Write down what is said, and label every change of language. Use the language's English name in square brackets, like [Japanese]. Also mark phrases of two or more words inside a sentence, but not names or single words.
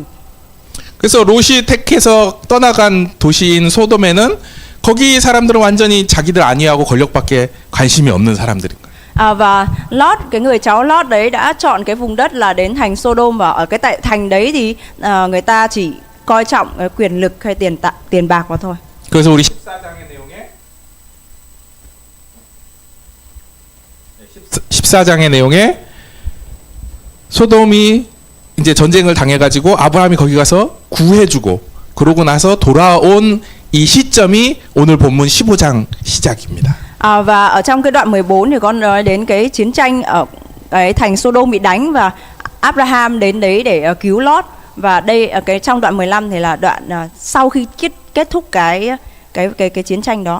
[Korean] 그래서 롯이 택해서 떠나간 도시인 소돔에는 거기 사람들은 완전히 자기들 안위하고 권력밖에 관심이 없는 사람들인 거예요. [Vietnamese] Và Lót, cái người cháu Lót đấy đã chọn cái vùng đất là đến thành Sodom, và ở cái tại thành đấy thì người ta chỉ coi trọng quyền lực hay tiền bạc mà thôi. [Korean] 그래서 우리 14장의 내용에 14장의 내용에 소돔이 이제 전쟁을 당해가지고 아브라함이 거기 가서 구해주고 그러고 나서 돌아온 이 시점이 오늘 본문 15장 시작입니다. [Vietnamese] Và ở trong cái đoạn 14 thì con nói đến cái chiến tranh ở cái thành Sodom bị đánh và Abraham đến đấy để cứu Lót, và đây ở cái trong đoạn 15 thì là đoạn sau khi kết thúc cái chiến tranh đó.